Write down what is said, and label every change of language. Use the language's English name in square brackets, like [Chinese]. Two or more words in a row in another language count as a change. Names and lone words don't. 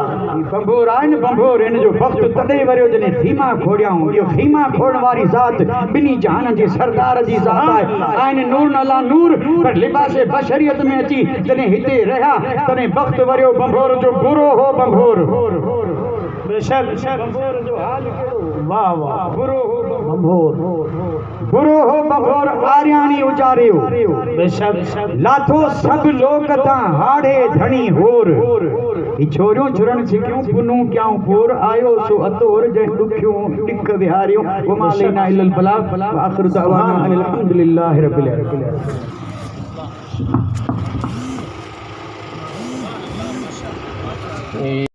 [Sindhi] बंभोर आहिनि बंभोर इन जो वक्त तॾहिं वरियो जॾहिं खीमा खोड़ियाऊं इहो खीमा खोड़ वारी ज़ात ॿिन्ही जहान जे सरदार जी ज़ात आहे आहिनि नूर अला नूर पर लिबास बशरियत में अची जॾहिं हिते रहिया तॾहिं वक्त वरियो बंभोर जो बुरो हो बंभोर बेशक बंभोर जो हाल कहिड़ो वाह वाह बुरो हो बंभोर हो बंभोर आर्याणी उचारियो बेशक लाथो सब लोक तां हाड़े धणी होर ई छोरियूं छुरण सिकियूं पुनू क्याऊं पोर आयो सो अतोर जै दुखियूं टिक विहारियूं [Arabic] وما علينا إلا البلاغ آخر دعوانا الحمد لله رب العالمين.